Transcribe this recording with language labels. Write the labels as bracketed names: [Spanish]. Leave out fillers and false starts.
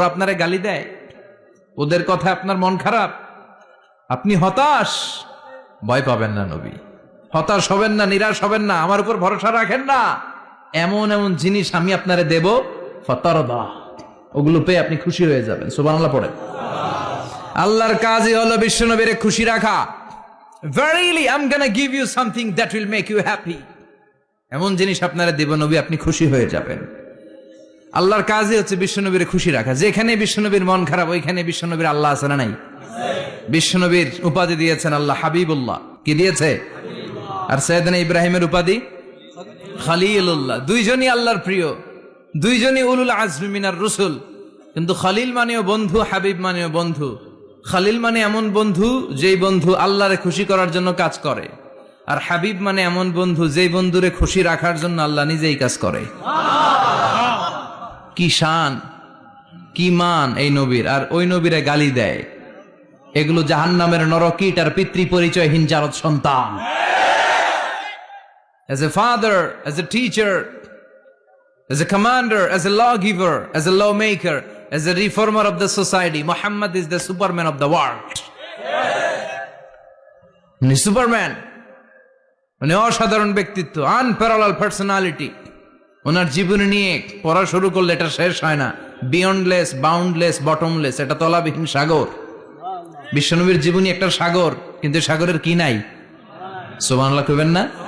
[Bangla] ওরা আপনারে গালি দেয়, ওদের কথা আপনার মন খারাপ, আপনি হতাশ, ভয় পাবেন না নবী, হতাশ হবেন না, নিরাশ হবেন না, আমার উপর ভরসা রাখেন না। এমন এমন জিনিস আমি আপনারে দেব, ফাতারদা, ওগুলো পেয়ে আপনি খুশি হয়ে যাবেন। সুবহানাল্লাহ পড়েন। আল্লাহর কাজই হলো বিশ্বনবীরে খুশি রাখা। [English] Verily I'm gonna give you something that will make you happy, [Bangla] এমন জিনিস আপনারা দেব নবী, আপনি খুশি হয়ে যাবেন। আল্লাহর কাজই হচ্ছে বিশ্বনবীর খুশি রাখা। যেখানে বিশ্বনবীর মন খারাপ, ওইখানে বিশ্বনবীর আল্লাহ আছে না নাই? বিশ্বনবীর উপাধি দিয়েছেন আল্লাহ হাবিবুল্লাহ। কি দিয়েছে? আর সাইয়েদনা ইব্রাহিমের উপাধি খলিলুল্লাহ। দুইজনই আল্লাহর প্রিয়, দুইজনই [Arabic] উলুল আজমি মিনার রসুল। [Bangla] কিন্তু খলিল মানেও বন্ধু, হাবিব মানেও বন্ধু। খলিল মানে এমন বন্ধু যেই বন্ধু আল্লাহরে খুশি করার জন্য কাজ করে, আর হাবিব মানে এমন বন্ধু যেই বন্ধুরে খুশি রাখার জন্য আল্লাহ নিজেই কাজ করে। কি শান, কি মান এই নবীর! আর ওই নবীরে গালি দেয়। এগুলো জাহান্নামের নরকীট আর পিতৃ পরিচয়হীন জারদ সন্তান। [English] As a father, as a teacher, as a commander, as a lawgiver, as a lawmaker, as a reformer of the society, Muhammad is the Superman of the world. [Bangla] Superman, মানে অসাধারণ ব্যক্তিত্ব, [English] Unparallel personality. [Bangla] ওনার জীবনী নিয়ে পড়া শুরু করলে এটা শেষ হয় না। [English] beyondless, boundless, bottomless, [Bangla] এটা তলাবিহীন সাগর। বিশ্বনবীর জীবনী একটা সাগর, কিন্তু সাগরের কি নাই? সুবহানাল্লাহ কইবেন না?